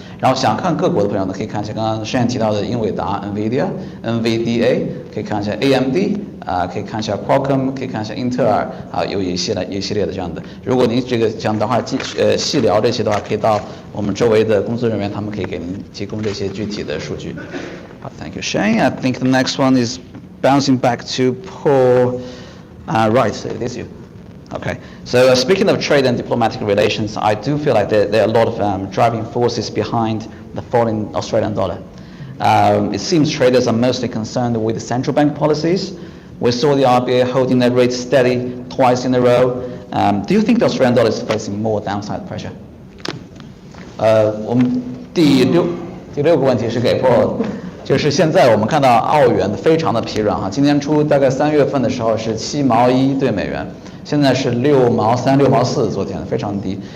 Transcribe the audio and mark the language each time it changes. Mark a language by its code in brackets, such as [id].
[zh] 然后想看个股的朋友呢，可以看一下刚刚Shane提到的英伟达 NVIDIA，可以看一下 AMD。可以看一下 Qualcomm， 可以看一下英特尔，有一系列的这样的。如果您这个想的话，细聊这些的话，可以到我们周围的工作人员，他们可以给您提供这些具体的数据。 [en] 好 ，Thank you, Shane. I think the next one is bouncing back to Paul. Right, it is you. Okay. So speaking of trade and diplomatic relations, I do feel like there are a lot of driving forces behind the falling Australian dollar. It seems traders are mostly concerned with central bank policies. We saw the RBA holding their rates steady twice in a row. Do you think the Australian dollar is facing more downside pressure? [zh] 我们第六个问题是给 Paul， 就是现在我们看到澳元非常的疲软哈，今年初大概3月份的时候是7毛1对美元，现在是6毛3、6毛4，昨天非常低。